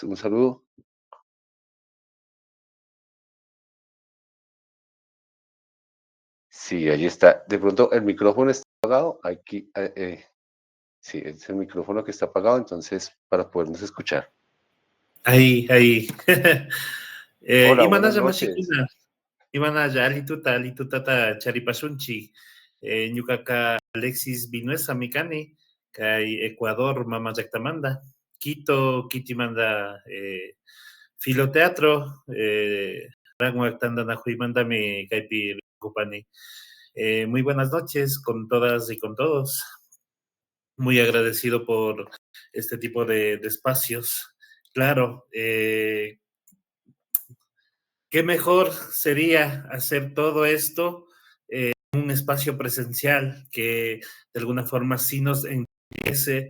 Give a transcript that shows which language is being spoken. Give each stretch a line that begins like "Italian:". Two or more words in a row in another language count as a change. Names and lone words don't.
Spanish: Un saludo. Sí, ahí está. De pronto el micrófono está apagado. Aquí, sí, es el micrófono que está apagado, entonces para podernos escuchar. Ahí. Hola, buenas
Quechua: Imanalla
Spanish: noches.
Quechua: mashikuna, imanalla alitutata charipasunchi, ñukaqa Alexis Vinuesa Mikani, kay Ecuador mamallaktamanta, Quito, Kitimanda, Filoteatro, Ranguak Tandanajuimandami, kaypi rikupani.
Spanish: Muy buenas noches con todas y con todos. Muy agradecido por este tipo de espacios. Claro, qué mejor sería hacer todo esto en un espacio presencial que de alguna forma sí nos enriquece.